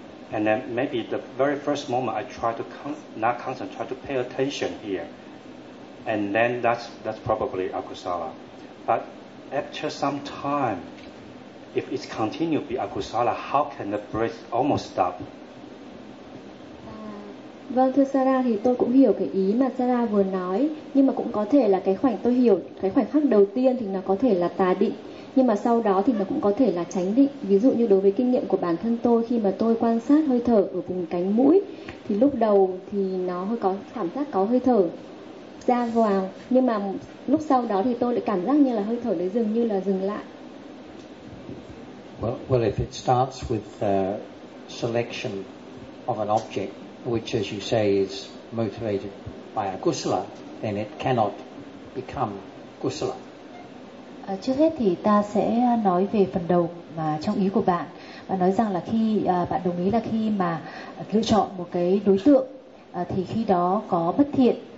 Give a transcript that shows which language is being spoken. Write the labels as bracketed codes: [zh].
[en] And then maybe the very first moment I try to try to pay attention here. And then that's probably akusala. But after some time, if it's continued to be akusala, how can the breath almost stop? [vi] Vâng, thưa Sarah, thì tôi cũng hiểu cái ý mà Sarah vừa nói, nhưng mà cũng có thể là cái khoảnh khắc đầu tiên thì nó có thể là tà định, Nhưng mà sau đó thì nó cũng có thể là chánh định. Ví dụ như đối với kinh nghiệm của bản thân tôi, khi mà tôi quan sát hơi thở ở vùng cánh mũi thì lúc đầu thì nó hơi có cảm giác có hơi thở ra vào, nhưng mà lúc sau đó thì tôi lại cảm giác như là hơi thở đấy dường như là dừng lại. [en] Well, if it starts with the selection of an object which, as you say, is motivated by a kusala, then it cannot become kusala. [vi] Trước hết thì ta sẽ nói về phần đầu mà trong ý của bạn. Bạn nói rằng là khi bạn đồng ý là khi mà lựa chọn một cái đối tượng thì khi đó có bất thiện.